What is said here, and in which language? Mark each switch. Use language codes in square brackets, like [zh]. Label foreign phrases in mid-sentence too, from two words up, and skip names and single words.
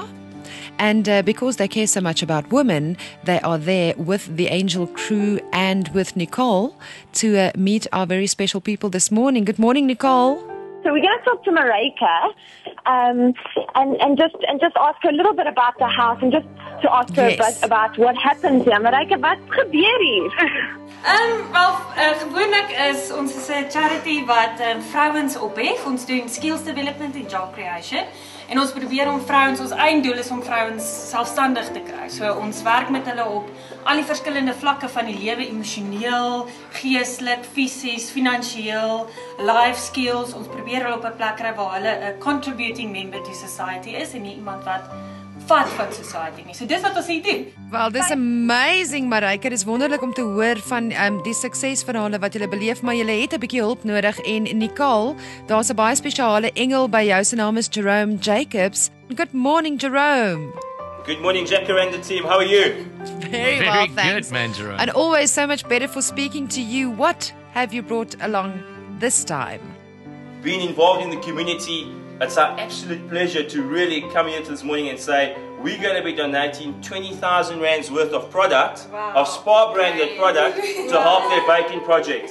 [en] And because they care so much about women, they are there with the angel crew and with Nicole to meet our very special people this morning. Good morning, Nicole. So we're going to talk to Marika and just ask her a little bit about the house and just to ask her about what happens here. [af] Marika, wat gebeur hier? Gewoonlik is ons is 'n charity wat vrouens ophef. Ons doen [en] skills development [af] en [en] job creation. [af] En ons probeer om vrouens, ons einddoel is om vrouens selfstandig te kry. So ons werk met hulle op al die verskillende vlakke van die lewe, emosioneel, geestelik, fisies, finansiëel, [en] life skills. [af] Ons probeer hulle op 'n plek kry waar hulle 'n [en] contributing member to society [af] is en nie iemand wat vat van society nie. So dis wat ons hier doen. Well, dis amazing, Marika. Dis wonderlik om te hoor van die suksesverhale wat julle beleef, maar julle het 'n bietjie hulp nodig. En Nicole, daar's 'n baie spesiale engel by jou. Sy naam is Jerome Jacobs. [en] Good morning, Jerome. Good morning, Jacaranda team. How are you? Very well, thanks. Good, man, Jerome. And always so much better for speaking to you. What have you brought along this time? Being involved in the community, it's our absolute pleasure to really come here this morning and say we're going to be donating 20,000 rands worth of product, of SPA branded product, to help their baking project.